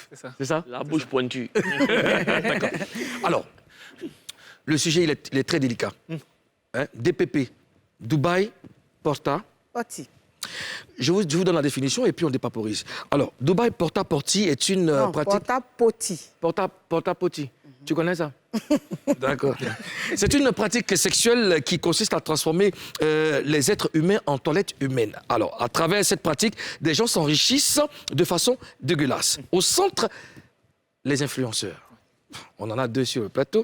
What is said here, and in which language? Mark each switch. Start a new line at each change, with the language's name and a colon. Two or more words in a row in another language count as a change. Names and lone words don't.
French: C'est ça? La bouche pointue. D'accord. Alors, le sujet, il est très délicat. Hein, DPP, Dubaï, Porta. Porti. Je vous donne la définition et puis on dépaporise. Alors, Dubaï Porta-Porti est une Non, pratique... porta-poti. Porta-Porti. Tu connais ça? D'accord. C'est une pratique sexuelle qui consiste à transformer les êtres humains en toilettes humaines. Alors, à travers cette pratique, des gens s'enrichissent de façon dégueulasse. Au centre, les influenceurs. On en a 2 sur le plateau.